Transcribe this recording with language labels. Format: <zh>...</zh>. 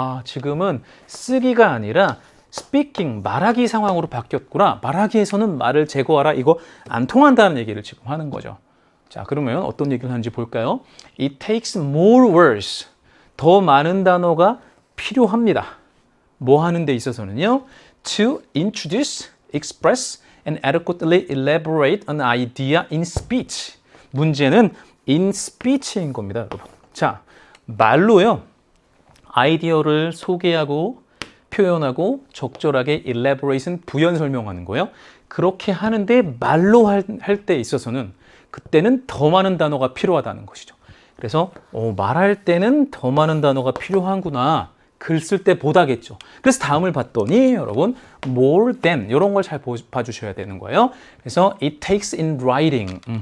<ko>지금은 쓰기가 아니라 speaking, 말하기 상황으로 바뀌었구나. 말하기에서는 말을 제거하라. 이거 안 통한다는 얘기를 지금 하는 거죠. 자, 그러면 어떤 얘기를 하는지 볼까요?</ko> <en>It takes more words.</en> <ko>더 많은 단어가 필요합니다. 뭐 하는 데 있어서는요?</ko> <en>To introduce, express, and adequately elaborate an idea in speech.</en> <ko>문제는</ko> <en>in speech</en> <ko>인 겁니다, 여러분. 자, 말로요. 아이디어를 소개하고 표현하고 적절하게 elaborate은 부연 설명하는 거예요. 그렇게 하는데 말로 할 때 있어서는 그때는 더 많은 단어가 필요하다는 것이죠. 그래서 말할 때는 더 많은 단어가 필요하구나. 글 쓸 때 보다겠죠. 그래서 다음을 봤더니 여러분 more than 이런 걸 잘 봐주셔야 되는 거예요. 그래서</ko> <en>it takes in writing.</en>